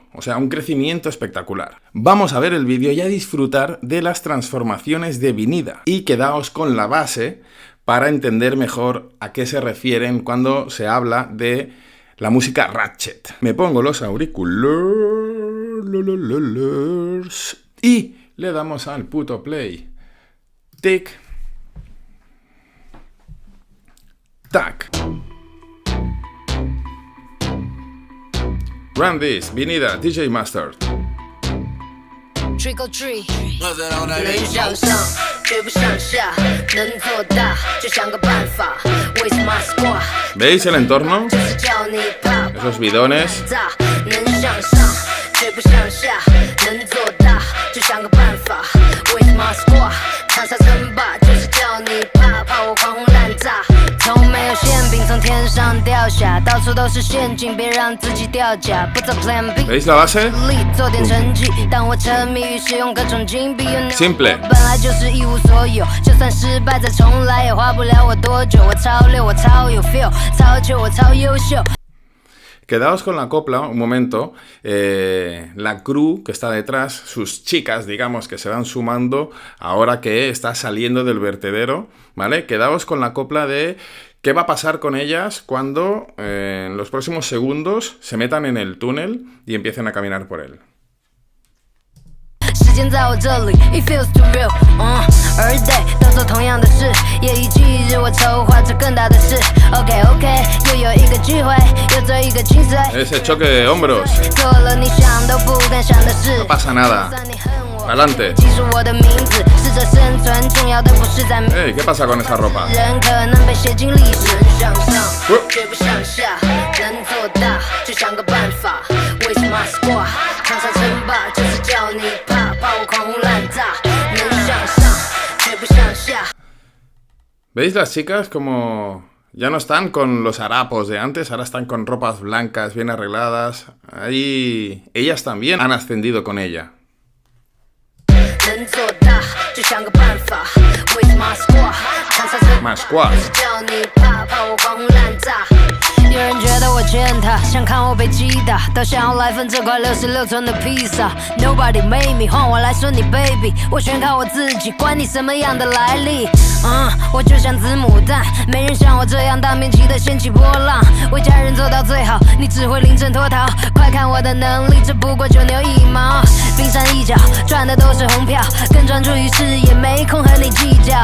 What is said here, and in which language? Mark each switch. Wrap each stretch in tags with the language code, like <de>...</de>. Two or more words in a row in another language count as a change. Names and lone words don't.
<es>O sea, un crecimiento espectacular. Vamos a ver el vídeo y a disfrutar de las transformaciones de Vinida. Y quedaos con la base para entender mejor a qué se refieren cuando se habla de la música ratchet. Me pongo los auriculares y le damos al puto play. Tic. Tac. Run This, Vinida, DJ Mustard.</es> <en>Trick or treat，</en> <zh>能向上，追不向下，能做大，就想个办法。</zh> <en>Waste my squad，</en> <es>¿Veis el entorno?</es> <zh>就是叫你怕。</zh> <es>Esos bidones.</es> <zh>能向上，追不向下，能做大，就想个办法。</zh> <en>Waste my squad，</en> <zh>长沙称霸，就是叫你怕，怕我狂轰滥炸，从没有馅饼。</zh> <es>¿Veis la base? Simple. Quedaos con la copla un momento. La crew que está detrás, sus chicas, digamos, que se van sumando ahora que está saliendo del vertedero, ¿vale? Quedaos con la copla de qué va a pasar con ellas cuando en los próximos segundos se metan en el túnel y empiecen a caminar por él.</es> <zh>时间在我这里</zh> <en>It feels too real Every day</en> <zh>都做同样的事夜以继日我筹划着更大的事</zh> <en>OK OK</en> <zh>又有一个聚会又做一个精髓</zh> <es>Ese choque de hombros</es> <zh>做了你想都不敢想的事</zh> <es>No pasa nada Adelante Hey, ¿qué pasa con esa ropa? ¿Veis las chicas como ya no están con los harapos de antes? Ahora están con ropas blancas, bien arregladas. Ahí ellas también han ascendido con ella. Más squad.</es> <zh>有人觉得我践踏，想看我被击打，都想要来份这块66寸的披萨。</zh> <en>Nobody made me，</en> <zh>换我来说你 baby， 我全靠我自己，管你什么样的来历。我就像子母蛋，没人像我这样大面积的掀起波浪，为家人做到最好，你只会临阵脱逃。快看我的能力，这不过9牛1毛，冰山一角，赚的都是红票，更专注于事业，没空和你计较。</zh>